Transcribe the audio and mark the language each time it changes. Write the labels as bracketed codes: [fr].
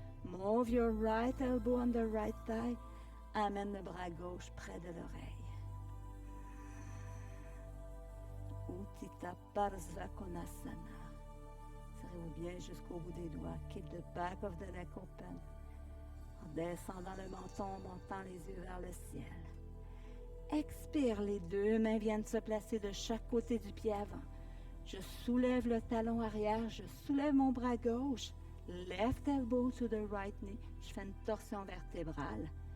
[en] Move your right elbow on the right thigh. [fr] Amène le bras gauche près de l'oreille. Utthita Parsvakonasana. Serrez-vous bien jusqu'au bout des doigts. [en] Keep the back of the neck open. [fr] En descendant le menton, montant les yeux vers le ciel. Expire, les 2 mains viennent se placer de chaque côté du pied avant. Je soulève le talon arrière, je soulève mon bras gauche. [en] Left elbow to the right knee. [fr] Je fais une torsion vertébrale.